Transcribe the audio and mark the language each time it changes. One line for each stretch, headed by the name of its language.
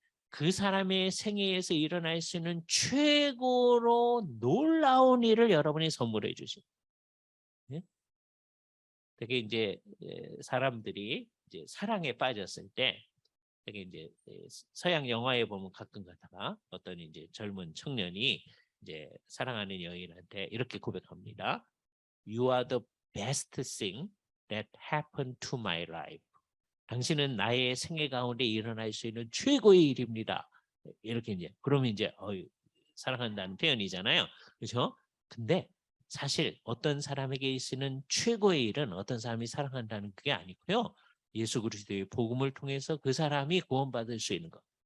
Korean: 그 사람의 생애에서 일어날 수 있는 최고로 놀라운 일을 여러분이 선물해 주신. 예? 되게 이제 사람들이 이제 사랑에 빠졌을 때 되게 이제 서양 영화에 보면 가끔 가다가 어떤 이제 젊은 청년이 이제 사랑하는 여인한테 이렇게 고백합니다.
English: You are the best thing that happened to my life.
Korean: 당신은 나의 생애 가운데 일어날 수 있는 최고의 일입니다. 이렇게 이제 그러면 이제 사랑한다는 표현이잖아요. 그렇죠? 근데 사실 어떤 사람에게 있는 최고의 일은 어떤 사람이 사랑한다는 그게 아니고요. 예수 그리스도의 복음을 통해서 그 사람이 구원받을 수 있는 것.